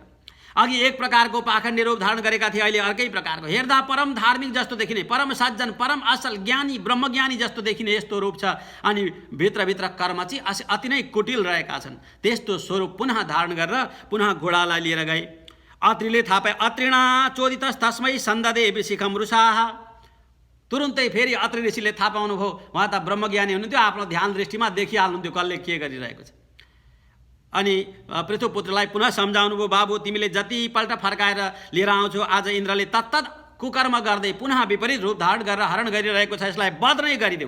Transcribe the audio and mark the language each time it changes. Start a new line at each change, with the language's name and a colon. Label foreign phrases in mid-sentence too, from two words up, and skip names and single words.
Nepali: अघि एक प्रकारको पाखण्डी रूप धारण गरेका थिए, अहिले अर्कै प्रकारको, हेर्दा परम धार्मिक जस्तो देखिने, परम सज्जन, परम असल ज्ञानी, ब्रह्मज्ञानी जस्तो देखिने यस्तो रूप छ, अनि भित्रभित्र कर्म चाहिँ अति नै कुटिल रहेका छन्। त्यस्तो स्वरूप पुनः धारण गरेर पुनः घोडालाई लिएर गए। अत्रिले थाहा पाए,
Sanskrit: अत्रिणा चोदितस् तस्मै सन्ददे विशिखम रुषाः।
Nepali: तुरुन्तै फेरि अत्रि ऋषिले थाहा पाउनुभयो, उहाँ त ब्रह्मज्ञानी हुनुहुन्थ्यो, आफ्नो ध्यान दृष्टिमा देखिहाल्नुहुन्थ्यो कसले के गरिरहेको छ। अनि पृथुपुत्रलाई पुनः सम्झाउनुभयो, बाबु, तिमीले जतिपल्ट फर्काएर लिएर आउँछौ, आज इन्द्रले तत्तत कुकर्म गर्दै पुनः विपरीत रूप धारण गरेर हरण गरिरहेको छ, यसलाई वध नै गरिदेऊ।